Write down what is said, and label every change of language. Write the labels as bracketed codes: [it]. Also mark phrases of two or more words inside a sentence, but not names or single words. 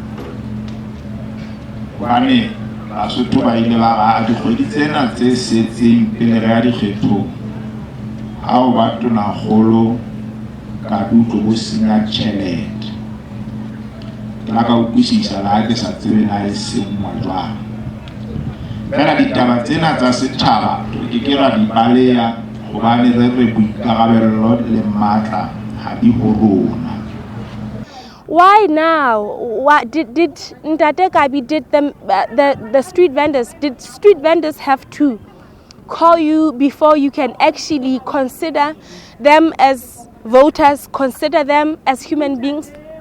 [st] Hobane Basotho ba ile ba ra dikgwedi tsena tse setseng pele re ya dikgethong, ha o ba tonakgolo Kabi o tlo bo senya tjhelete. Ke la ka utlwisisa le ha ke sa tsebe na e sengwa jwang. Fela ditaba tsena tsa setjhaba ke ke ra di baleya hobane re boikarabello le matla ha di ho rona. [en] Why now? What did Ntate Kabi, did the street vendors, did street vendors have to call you before you can actually consider them as voters, consider them as human beings?